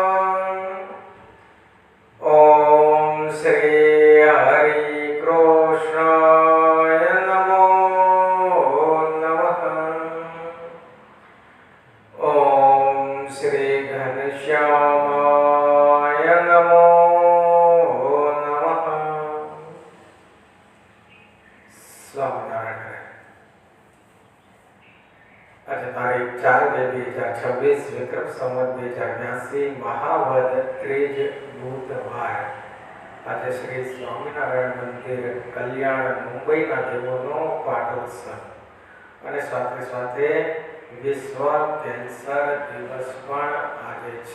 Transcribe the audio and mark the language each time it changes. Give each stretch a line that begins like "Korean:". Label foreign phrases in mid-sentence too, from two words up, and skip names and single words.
Sanskrit: ॐ श्री हरिकृष्णाय नमो नमः। ॐ श्री घनश्यामाय नमो नमः।
Gujarati: સ્વામિનારાયણ. આજે તારીખ 4/2/2026 વિક્રમ સંવત 2082 મહાવદ ત્રીજ બુધવાર. આજે શ્રી સ્વામિનારાયણ મંદિર કલ્યાણ મુંબઈના દેવોનો પાટોત્સવ અને સાથે સાથે વિશ્વ કેન્સર દિવસ પણ આજે છે.